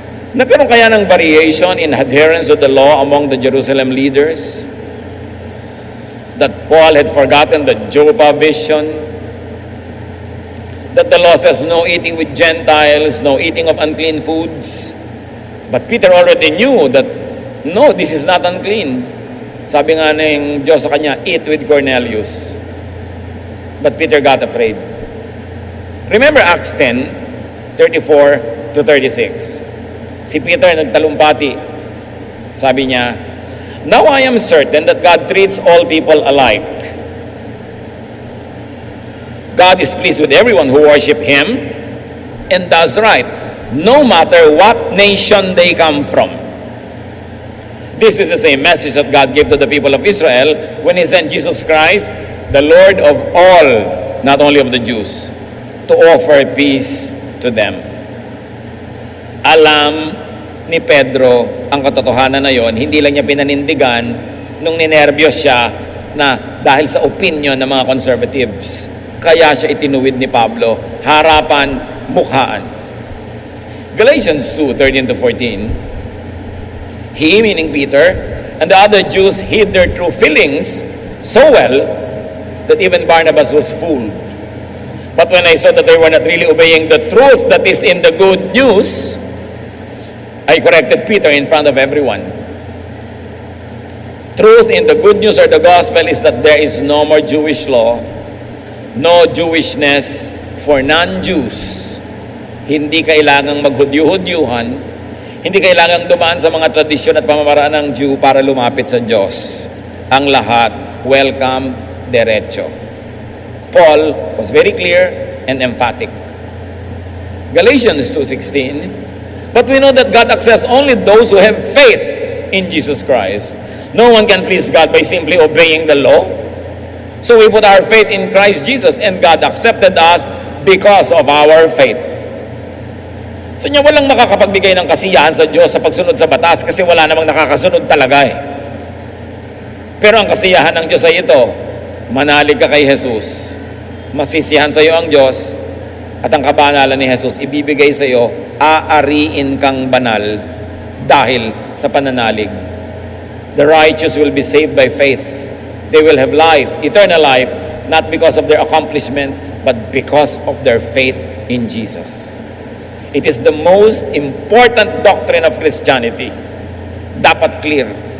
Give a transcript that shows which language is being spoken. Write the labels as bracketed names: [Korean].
[Filipino] Nagkaroon kaya ng [English] variation in adherence to the law among the Jerusalem leaders? That Paul had forgotten the Joppa vision? That the law says no eating with Gentiles, no eating of unclean foods? But Peter already knew that, no, this is not unclean. [Filipino] Sabi nga ng Diyos sa kanya, [English] eat with Cornelius. But Peter got afraid. Remember Acts 10:34-36. [Filipino] Si Peter nagtalumpati. Sabi niya, [English] now I am certain that God treats all people alike. God is pleased with everyone who worship Him and does right, no matter what nation they come from. This is the same message that God gave to the people of Israel when He sent Jesus Christ, the Lord of all, not only of the Jews, to offer peace to them. [Filipino] Alam ni Pedro ang katotohanan na yon, hindi lang niya pinanindigan nung ninervyos siya na dahil sa opinion ng mga conservatives. Kaya siya itinuwid ni Pablo, harapan, mukhaan. [English] Galatians 2:13-14, he, meaning Peter, and the other Jews hid their true feelings so well that even Barnabas was fooled. But when I saw that they were not really obeying the truth that is in the good news, I corrected Peter in front of everyone. Truth in the good news or the gospel is that there is no more Jewish law, no Jewishness for non-Jews. [Filipino] Hindi kailangang maghudyo-hudyuhan, hindi kailangang dumaan sa mga tradisyon at pamamaraan ng Jew para lumapit sa Diyos. Ang lahat, welcome, derecho. [English] Paul was very clear and emphatic. Galatians 2:16. But we know that God accepts only those who have faith in Jesus Christ. No one can please God by simply obeying the law. So we put our faith in Christ Jesus, and God accepted us because of our faith. [Filipino] Sa inyo, walang makakapagbigay ng kasiyahan sa Diyos sa pagsunod sa batas kasi wala namang nakakasunod talaga eh. Pero ang kasiyahan ng Diyos ay ito, manalig ka kay Jesus. Masisiyahan sa iyo ang Diyos at ang kabanalan ni Jesus ibibigay sa iyo, aariin kang banal dahil sa pananalig. [English] The righteous will be saved by faith. They will have life, eternal life, not because of their accomplishment, but because of their faith in Jesus. It is the most important doctrine of Christianity. [Filipino] Dapat clear.